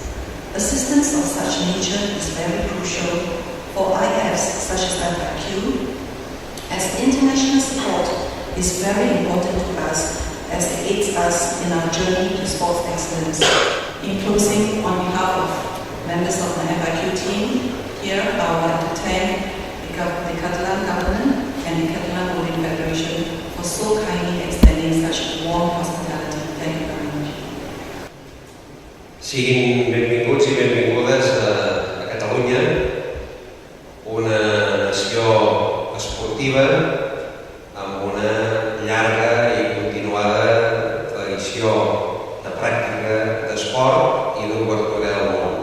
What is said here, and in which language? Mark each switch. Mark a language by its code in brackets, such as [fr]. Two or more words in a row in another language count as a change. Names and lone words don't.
[en] Assistance of such nature is very crucial for IFs such as FIQ, as international support is very important to us as it aids us in our journey to sports excellence. In closing, on behalf of members of the FIQ team, here I would like to thank the Catalan government and the Catalan Bowling Federation for so kindly extending such [ca] Siguin benvinguts i benvingudes a Catalunya, una nació esportiva amb una llarga i continuada tradició de pràctica d'esport i d'obertura al món.